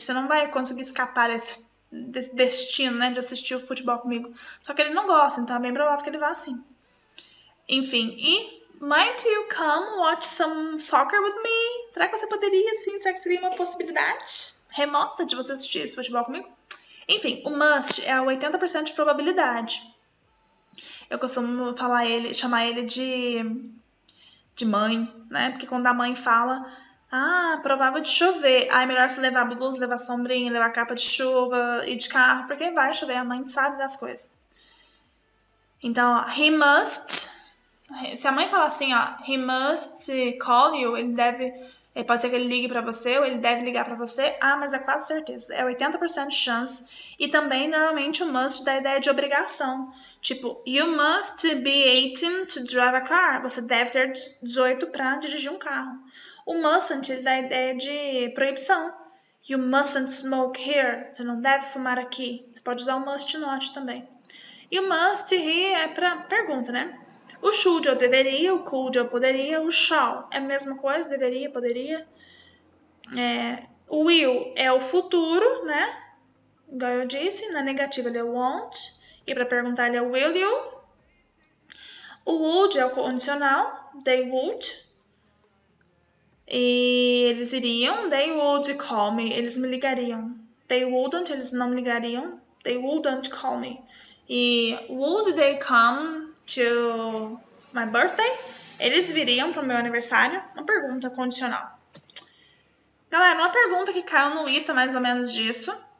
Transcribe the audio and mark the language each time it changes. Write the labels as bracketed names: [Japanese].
[Portuguese] Você não vai conseguir escapar desse destino, né? De assistir o futebol comigo. Só que ele não gosta, então é bem provável que ele vá assim. [English] Enfim, e might you come watch some soccer with me? [Portuguese] Será que você poderia, sim? Será que seria uma possibilidade remota de você assistir esse futebol comigo? Enfim, o must é a 80% de probabilidade. Eu costumo chamar ele de mãe, né? Porque quando a mãe fala, provável de chover, é melhor você levar blusa, levar sombrinha, levar capa de chuva e de carro, porque vai chover, a mãe sabe das coisas. Então, he must, se a mãe falar assim, ó, [English] he must call you, [Portuguese] pode ser que ele ligue para você ou ele deve ligar para você. Mas é quase certeza. É 80% de chance. E também, normalmente, o must dá a ideia de obrigação. [English] Tipo, you must be 18 to drive a car. [Portuguese] Você deve ter 18 para dirigir um carro. O mustn't, ele dá a ideia de proibição. [English] You mustn't smoke here. [Portuguese] Você não deve fumar aqui. Você pode usar o must not também. E o must he é para pergunta, né? O should eu deveria, o could eu poderia, o shall é a mesma coisa, deveria, poderia. O will é o futuro, né? Igual eu disse, na negativa ele é won't. E para perguntar ele é will you. O would é o condicional, they would. E eles iriam, [English] they would call me, [Portuguese] eles me ligariam. [English] They wouldn't, [Portuguese] eles não me ligariam. [English] They wouldn't call me. E would they come to my birthday? [Portuguese] Eles viriam para o meu aniversário? Uma pergunta condicional. Galera, uma pergunta que caiu no ITA mais ou menos disso.